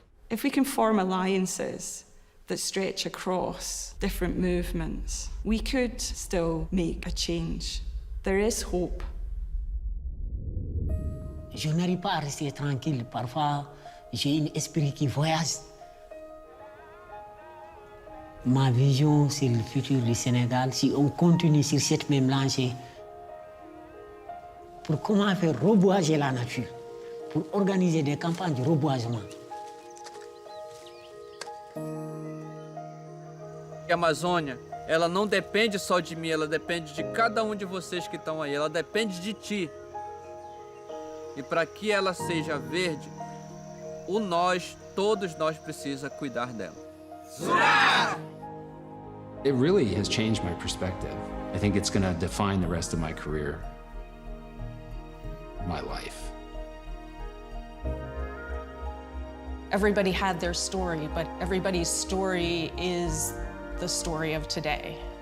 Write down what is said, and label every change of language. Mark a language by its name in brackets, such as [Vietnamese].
[English] If we can form alliances that stretch across different movements, we could still make a change. There is hope. [French] Je n'arrive pas à rester tranquille. Parfois, j'ai un esprit qui voyage. Ma vision sur le futur du Sénégal, si on continue sur cette même lancée, pour comment faire reboiser la nature, pour organiser des campagnes de reboisement. [Portuguese] A Amazônia, ela não depende só de mim, ela depende de cada um de vocês que estão aí, ela depende de ti. E para que ela seja verde, todos nós precisa cuidar dela. [English] It really has changed my perspective. I think it's going to define the rest of my career, my life. Everybody had their story, but everybody's story is the story of today.